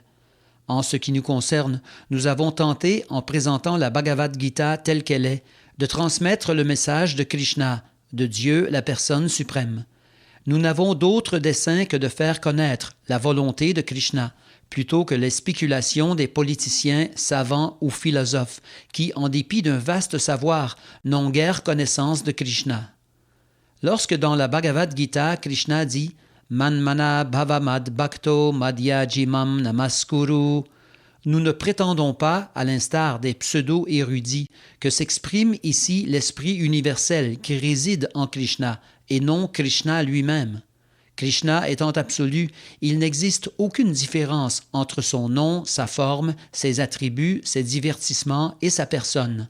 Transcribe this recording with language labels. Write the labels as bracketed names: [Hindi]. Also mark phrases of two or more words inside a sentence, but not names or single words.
[French] En ce qui nous concerne, nous avons tenté, en présentant la Bhagavad Gita telle qu'elle est, de transmettre le message de Krishna, de Dieu la personne suprême. Nous n'avons d'autre dessein que de faire connaître la volonté de Krishna, plutôt que les spéculations des politiciens, savants ou philosophes qui, en dépit d'un vaste savoir, n'ont guère connaissance de Krishna. Lorsque dans la Bhagavad Gita, Krishna dit « [Sanskrit] मन्मना भवमद् भक्तो मद्यजिमं नमस्कुरु », [French] nous ne prétendons pas, à l'instar des pseudo-érudits, que s'exprime ici l'esprit universel qui réside en Krishna et non Krishna lui-même. Krishna étant absolu, il n'existe aucune différence entre son nom, sa forme, ses attributs, ses divertissements et sa personne.